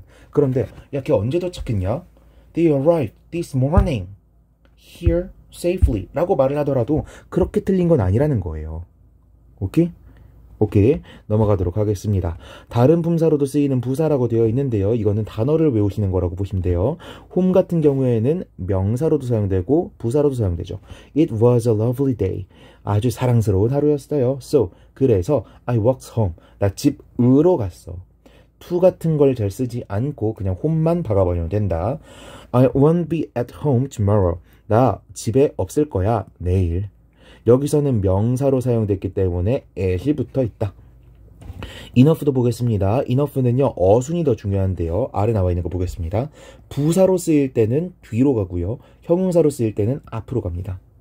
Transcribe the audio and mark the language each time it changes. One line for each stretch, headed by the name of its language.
Korean: 그런데 야, 걔 언제 도착했냐?
English: They arrived this morning here safely
Korean: 라고 말을 하더라도 그렇게 틀린 건 아니라는 거예요. 오케이? 오케이, 넘어가도록 하겠습니다. 다른 품사로도 쓰이는 부사라고 되어 있는데요. 이거는 단어를 외우시는 거라고 보시면 돼요. home 같은 경우에는 명사로도 사용되고 부사로도 사용되죠.
English: It was a lovely day.
Korean: 아주 사랑스러운 하루였어요.
English: So, 그래서 I walked home.
Korean: 나 집으로 갔어. to 같은 걸 잘 쓰지 않고 그냥 home만 박아버리면 된다.
English: I won't be at home tomorrow.
Korean: 나 집에 없을 거야, 내일. 여기서는 명사로 사용됐기 때문에 at이 붙어 있다. enough도 보겠습니다. enough는요, 어순이 더 중요한데요. 아래 나와 있는 거 보겠습니다. 부사로 쓰일 때는 뒤로 가고요. 형용사로 쓰일 때는 앞으로 갑니다.